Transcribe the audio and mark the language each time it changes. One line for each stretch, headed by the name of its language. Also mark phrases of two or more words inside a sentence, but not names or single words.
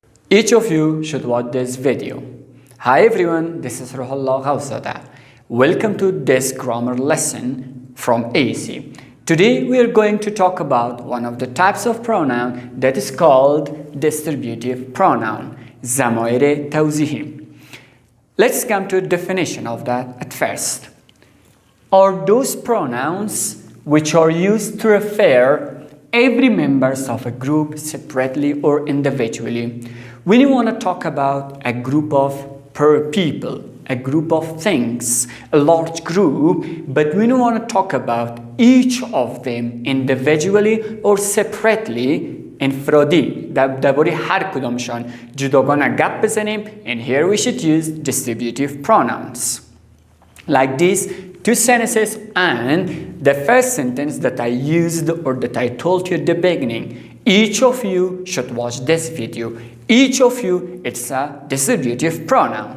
English: Each of you should watch this video. Hi everyone, this is Rohullah Ghawszada. Welcome to this grammar lesson from AC. Today we are going to talk about one of the types of pronoun that is called distributive pronoun,
Persian: ضمایر توضیحی.
English: Let's come to a definition of that at first. Are those pronouns which are used to refer every members of a group separately or individually. When you want to talk about a group of people, a group of things, a large group, but when you want to talk about each of them individually or separately,
Persian: انفرادی درباره هر کدامشان جداگانه گپ بزنیم,
English: and here we should use distributive pronouns. Like these two sentences and the first sentence that I used or that I told you at the beginning. Each of you should watch this video. Each of you, it's a distributive pronoun.